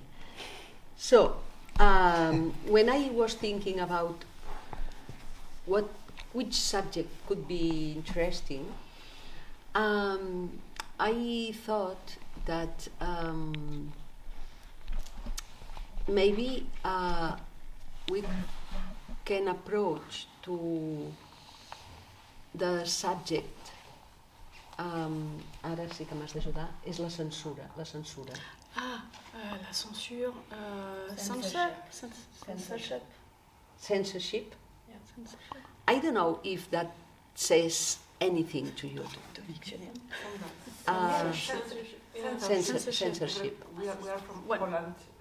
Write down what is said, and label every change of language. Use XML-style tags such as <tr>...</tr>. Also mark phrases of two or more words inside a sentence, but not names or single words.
<en>So, when I was thinking about which subject could be interesting, I thought that maybe we can approach to the subject.</en> <ca>Ara sí que m'has d'ajudar. És la censura. La censura.</ca> <fr>La censure. Censorship.</fr> <en>Censorship. Yeah, censorship. I don't know if that says anything to you. Censorship. We are from Poland.</en>